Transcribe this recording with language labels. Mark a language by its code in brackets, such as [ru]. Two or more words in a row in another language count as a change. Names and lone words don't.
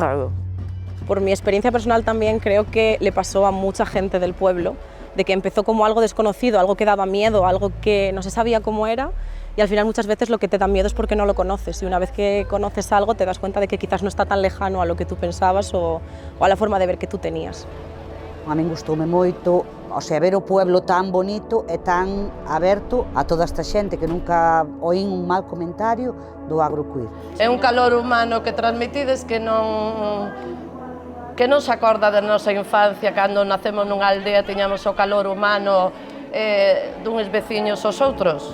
[es] Por mi experiencia personal también creo que le pasó a mucha gente del pueblo, de que empezó como algo desconocido, algo que daba miedo, algo que no se sabía cómo era, y al final muchas veces lo que te da miedo es porque no lo conoces, y una vez que conoces algo te das cuenta de que quizás no está tan lejano a lo que tú pensabas o a la forma de ver que tú tenías. [gl] A min gustoume moito, [es] o sea, [gl] ver o pueblo tan bonito e tan aberto a toda esta xente que nunca oín un mal comentario do agroqueer. É un calor humano que transmitides que non se acorda da nosa infancia, cando nacemos nunha aldea tiñamos o calor humano duns veciños aos outros.